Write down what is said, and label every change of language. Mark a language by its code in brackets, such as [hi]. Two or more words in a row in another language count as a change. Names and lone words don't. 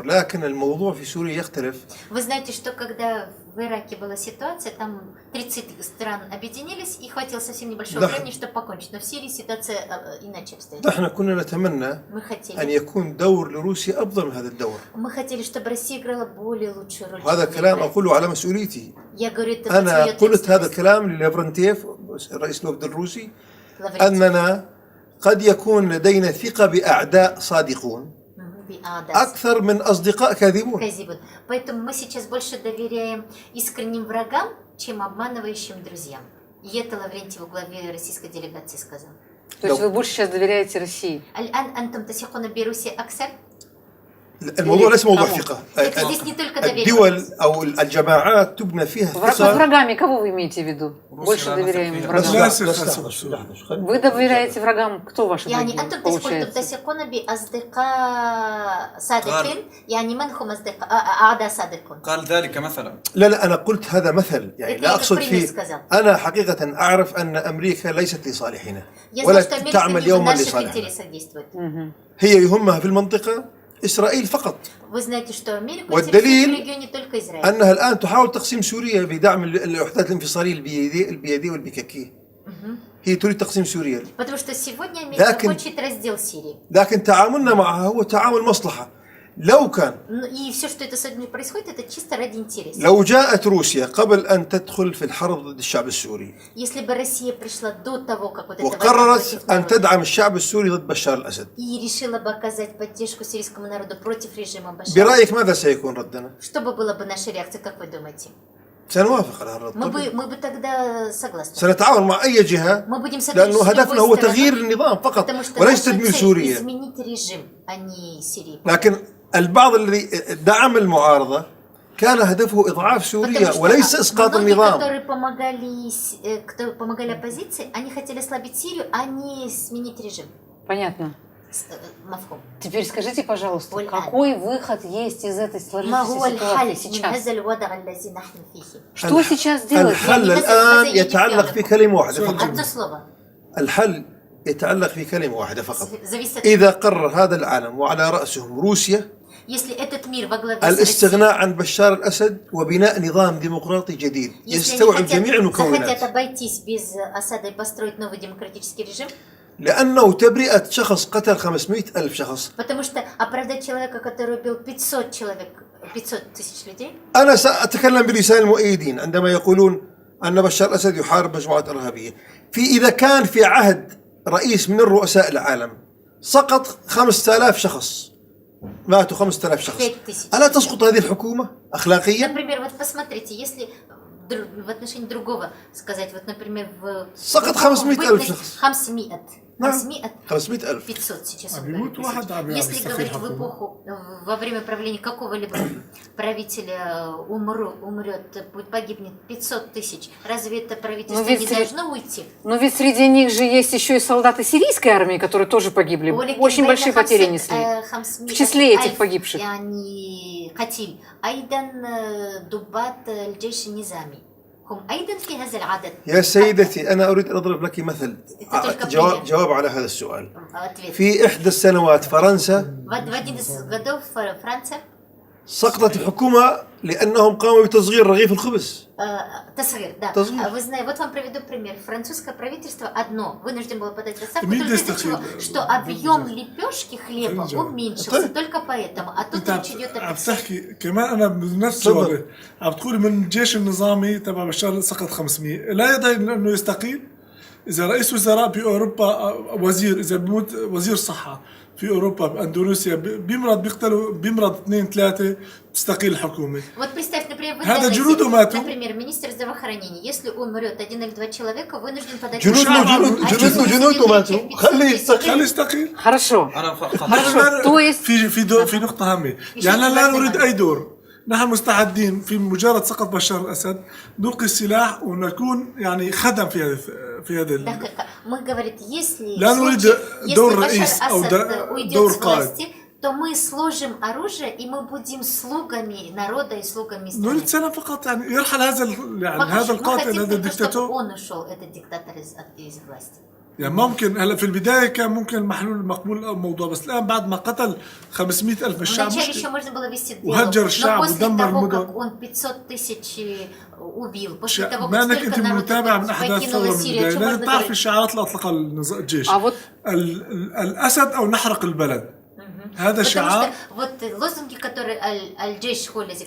[ar] لكن الموضوع في سوريا يختلف. [ru] Вы знаете, что когда в Ираке была ситуация, там 30 стран объединились и хватило совсем небольшого Да. времени, чтобы покончить. Но в Сирии ситуация иначе обстоит. [ar] نحن كنا نتمنى [ru] Мы [ar] أن [ru] хотели, [ar] يكون دور لروسيا أفضل من هذا الدور. [ru] чтобы Россия играла более лучшую роль. [ar] وهذا [ru] чем [ar] كلام [ru] она играет. [ar] أقوله على مسؤوليتي. [ru] Я говорю это [ar] أنا [ru] под свою [ar] قلت هذا [ru] ответственность. [ar] الكلام للافرنتيف رئيس الوفد الروسي [ru] Лаврентьев. [ar] أننا قد يكون لدينا ثقة بأعداء صادقون [ru] Да. [ar] أكثر من أصدقاء كاذبون. Казибун. [ru] Поэтому мы сейчас больше доверяем искренним врагам, чем обманывающим друзьям. И это Лаврентьев в главе российской делегации сказал. То есть вы больше сейчас доверяете России? [ar] الآن أنتم تثقون بروسيا أكثر؟ الموضوع ليس موضوع كمو. ثقة. [ru] Это здесь не только доверие. [ar] الدول أو الجماعات تبنى فيها [ru] Под [ar] ثقة. [ru] врагами кого вы имеете в виду? Руссия, Больше она доверяем такая. врагам. [ar] لا. [ru] Вы доверяете врагам, кто ваши [ar] يعني [ru] враги, [ar] أنتم تثقون [ru] получается? [ar] تثقون بأصدقاء صادقين، يعني من هم أعداء صادقون؟ قال ذلك مثلا. لا أنا قلت هذا مثل يعني [ru] Это [ar] لا [ru] я [ar] أقصد [ru] как пример [ar] فيه. [ru] сказал. [ar] أنا حقيقة أعرف أن أمريكا ليست لصالحنا [ru] Я [ar] ولا [ru] знаю, что Америка [ar] تعمل [ru] не в [ar] يوما [ru] наших [ar] لصالحنا. [ru] интересах действует. [ar] هي يهمها في المنطقة إسرائيل فقط. [ru] Вы знаете, что Америку [ar] والدليل [ru] интересует в регионе только Израиль. [ar] أنها الآن تحاول تقسيم سوريا بدعم الوحدات الانفصالية البيادية والبيكاكية. هي تريد تقسيم سوريا. [ru] Потому что сегодня Америка [ar] لكن- [ru] хочет раздел Сирии. [ar] لكن تعاملنا معها هو تعامل مصلحة. لو كان [ru] И все, что это сегодня происходит, это чисто ради интереса. [ar] لو جاءت روسيا قبل أن تدخل في الحرب ضد الشعب السوري [ru] Если бы Россия пришла до того, как вот это война [ar] وقررت [ru] против [ar] أن [ru] народа, [ar] تدعم الشعب السوري ضد بشار الأسد، [ru] и решила бы оказать поддержку сирийскому народу против режима Башара, [ar] برأيك ماذا سيكون ردنا؟ [ru] что бы была бы наша реакция, как вы думаете? [ar] سنوافق على هذا الرد. [ru] Мы бы тогда согласны. [ar] سنتعاون مع أي جهة [ru] Мы будем сотрудничать [ar] لأنه [ru] с любой [ar] هدفنا هو [ru] стороной, [ar] تغيير النظام فقط [ru] потому что [ar] وليس [ru] наша [ar] تدمير [ru] цель [ar] سوريا. [ru] изменить режим, а не Сирии. [ar] لكن البعض الذي دعم المعارضة كان هدفه إضعاف [ru] Потому [ar] سوريا [ru] что [ar] وليس إسقاط [ru] многие, [ar] النظام. [ru] кто помогали оппозиции, они хотели ослабить Сирию, а не сменить режим. Понятно. [ar] مفهوم. [ru] Теперь скажите, пожалуйста, [ar] والآن. [ru] какой выход есть из этой [ar] ما هو [ru] сложившейся [ar] الحل [ru] ситуации [ar] من [ru] сейчас? [ar] هذا الوضع الذي نحن فيه؟ [ru] Что сейчас делать? [ar] الحل يعني الآن مثلا يتعلق في كلمة واحدة فقط. [ru] одно слово. [ar] الحل يتعلق في كلمة واحدة فقط. [ru] Зависит. [ar] إذا قرر هذا العالم وعلى رأسهم روسيا [ru] Если этот мир во главе с [ar] الاستغناء عن بشار الأسد وبناء نظام ديمقراطي جديد [ru] Россией, если [ar] يستوعب [ru] они [ar] جميع [ru] захотят [ar] المكونات، [ru] обойтись без Асада и построить новый демократический режим, [ar] لأنه تبرئة شخص قتل 500 ألف شخص. [ru] потому что оправдать человека, который убил 500 человек, 500 тысяч людей, [ar] أنا سأتكلم بلسان المؤيدين عندما يقولون أن بشار الأسد يحارب مجموعات إرهابية. إذا كان في عهد رئيس من الرؤساء العالم سقط 5000 شخص، ماتوا 5000 شخص، 5000. ألا تسقط هذه الحكومة أخلاقيا؟ [ru] например, вот посмотрите, если в отношении другого сказать, вот, например, в [ar] سقط 500,000 شخص. 500 500 ألف. [ru] 500 сейчас. [ar] بيموت [ru] ударили. [ar] واحد عم [ru] Если [ar] يستقيل [ru] говорить в [ar] حكومة. [ru] эпоху, во время правления какого-либо правителя умрет, погибнет 500 тысяч, разве это правительство ведь не сре- должно уйти? Но ведь среди них же есть еще и солдаты сирийской армии, которые тоже погибли. [ar] ولكن [ru] Очень [ar] بين [ru] большие потери [ar] 500 [ru] несли. [ar] 500 [ru] В числе этих [ar] ألف [ru] погибших. [ar] يعني قتيل أيضا ضباط الجيش النظامي هم أيضا في هذا العدد. يا سيدتي أنا أريد أن أضرب لك مثل جواب على هذا السؤال. [ru] Ответ. [ar] في إحدى السنوات فرنسا [ru] В один из годов Франция [ar] سقطت الحكومة لأنهم قاموا بتصغير رغيف الخبز. تصغير, да. تصغير. [ru] Вы знаете, вот вам приведу пример. Французское правительство одно вынуждено было подать отставку Мин только из-за дестахи- чего? Что объем лепешки хлеба Фринджа. уменьшился только поэтому. А тут [ar] انت [ru] речь идет [ar] عم [ru] о [ar] تحكي كمان انا بنفس تفضل. الوقت عم تقولي من الجيش النظامي تبع بشار سقط 500 لا يدعي انه يستقيل. اذا رئيس وزراء باوروبا وزير اذا بيموت وزير صحه في اوروبا باندونيسيا بيمرض 2-3 تستقيل الحكومه. [ru] Вот представьте, например, в [ar] هذا [ru] Индонезии, [ar] جنوده ماتوا. [ru] например, министр здравоохранения, если умрет 1 или 2 человека, вынужден подать [ar] جنوده ماتوا. خليه يستقيل. خلي يستقيل. [ru] Хорошо. [ar] أنا فقط [ru] Хорошо. То есть [ar] في نقطة هامة، يعني لا نريد أي دور، نحن مستعدين في مجرد سقط بشار الأسد نلقي السلاح ونكون يعني خدم في هذا [ru] Мы говорим, если [ar] لا نريد دور رئيس أو [ru] уйдет [ar] دور [ru] с [ar] قائد. [ru] власти, то мы сложим оружие и мы будем слугами народа и слугами страны. [ar] نريد سنة فقط يعني يرحل يعني هذا [ru] Мы [ar] القاتل [ru] хотим [ar] هذا [ru] только, чтобы [ar] الدكتاتور. [ru] он ушел, этот диктатор из власти. [ar] يعني ممكن هلا في البداية كان ممكن محلول مقبول الموضوع، بس الآن بعد ما قتل 500,000 من الشعب [ru] Вначале еще [ar] مشكلة. [ru] можно было вести диалог, [ar] وهجر [ru] но [ar] الشعب [ru] после [ar] ودمر [ru] того, [ar] المدن. [ru] как он 500 тысяч убил, после [ar] شا- [ru] того, [ar] ما [ru] как [ar] انك [ru] столько [ar] انت [ru] народа [ar] متابع من احداث الثوره [ru] покинуло [ar] من [ru] Сирию, [ar] البدايه، [ru] что [ar] لازم [ru] можно [ar] تعرف [ru] говорить? [ar] الشعارات اللي اطلقها الجيش. [ru] А вот [ar] الاسد او نحرق البلد. هذا [ru] Потому [ar] شعار. [ru] что вот лозунги, которые Аль-Джейш Холези,